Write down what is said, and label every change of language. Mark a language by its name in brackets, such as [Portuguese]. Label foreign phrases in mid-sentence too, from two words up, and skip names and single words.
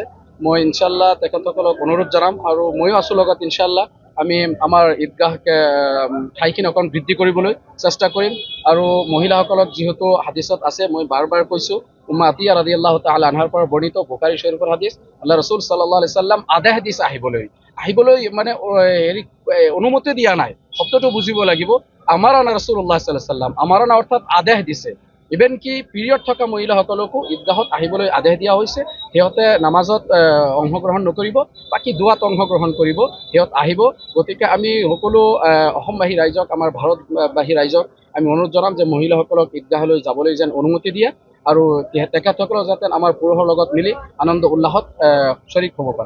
[Assamese] মই ইনশাল্লাহ তেখেতসকলক অনুৰোধ জনাম, আৰু ময়ো আছোঁ লগত। ইনশাল্লাহ আমি আমাৰ ঈদগাহকে ঠাইখিনি অকণ বৃদ্ধি কৰিবলৈ চেষ্টা কৰিম। আৰু মহিলাসকলক যিহেতু হাদিছত আছে, মই বাৰ বাৰ কৈছোঁ, উম্মে আতিয়া [Arabic] رضي الله تعالى عنها [Assamese] পৰা বৰ্ণিত বুখাৰী শৰীফৰ হাদিছ, [Arabic] الله رسول صلى الله عليه وسلم [Assamese] আদেশ দিছে আহিবলৈ মানে অনুমতি দিয়া নাই। শব্দটো বুজিব লাগিব। [Arabic] أمرنا رسول الله صلى الله عليه وسلم, [Assamese] আমাৰানা অৰ্থাৎ আদেশ দিছে। ইভেন কি পিৰিয়ড থকা মহিলাসকলকো ঈদগাহত আহিবলৈ আদেশ দিয়া হৈছে। সিহঁতে নামাজত অংশগ্ৰহণ নকৰিব, বাকী দোৱাত অংশগ্ৰহণ কৰিব, সিহঁত আহিব। গতিকে আমি সকলো অসমবাসী ৰাইজক, আমাৰ ভাৰতবাসী ৰাইজক আমি অনুৰোধ জনাম যে মহিলাসকলক ঈদগাহলৈ যাবলৈ যেন অনুমতি দিয়ে, আৰু তেখেতসকলক যাতে আমাৰ পুৰুষৰ লগত মিলি আনন্দ উল্লাসত শ্বৰীক হ'ব পাৰে।